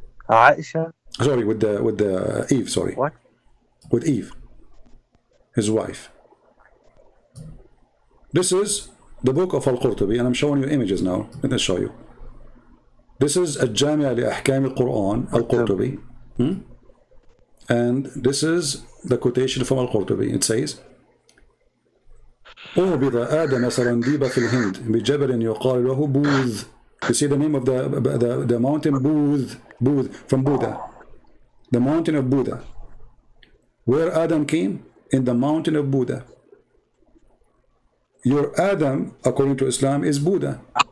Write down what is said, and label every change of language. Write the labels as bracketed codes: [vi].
[en] Aisha? Sorry, with the Eve. Sorry. What? With Eve, his wife. This is the book of Al-Qurtubi, and I'm showing you images now. Let me show you. This is [ar] الجامع لأحكام القرآن القرطبي. [en] And this is the quotation from Al-Qurtubi. It says, [ar] أهبط آدم سرنديب في الهند بجبل يقال له بوذ. [en] You see the name of the mountain, Booth, from Buddha. The mountain of Buddha. Where Adam came? In the mountain of Buddha. Your Adam, according to Islam, is Buddha.